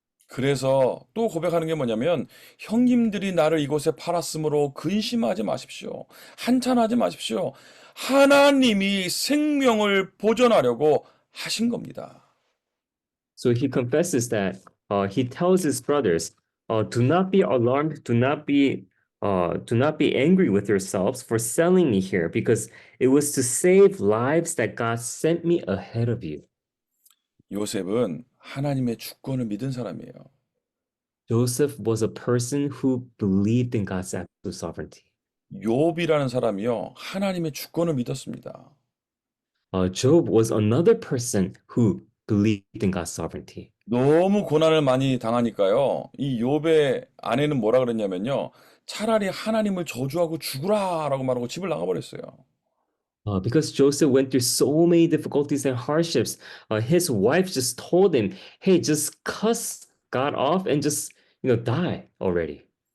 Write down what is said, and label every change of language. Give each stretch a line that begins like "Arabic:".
Korean: 그래서 또 고백하는 게 뭐냐면 형님들이 나를 이곳에 팔았으므로 근심하지 마십시오. 한탄하지 마십시오. 하나님이 생명을 보존하려고 하신 겁니다.
English: So he confesses that he tells his brothers, "Do not be alarmed. Do not be angry with yourselves for selling me here, because it was to save lives that God sent me ahead of you."
Korean: 요셉은 하나님의 주권을 믿은 사람이에요.
English: Joseph was a person who believed in God's absolute sovereignty.
Korean: 욥이라는 사람이요, 하나님의 주권을 믿었습니다.
English: Job was another person who believed in God's sovereignty.
Korean: 너무 고난을 많이 당하니까요, 이 욥의 아내는 뭐라 그랬냐면요, 차라리 하나님을 저주하고 죽으라라고 말하고 집을 나가버렸어요.
English: Because Joseph went through so many difficulties and hardships, his wife just told him, "Hey, just cuss God off and just, die already."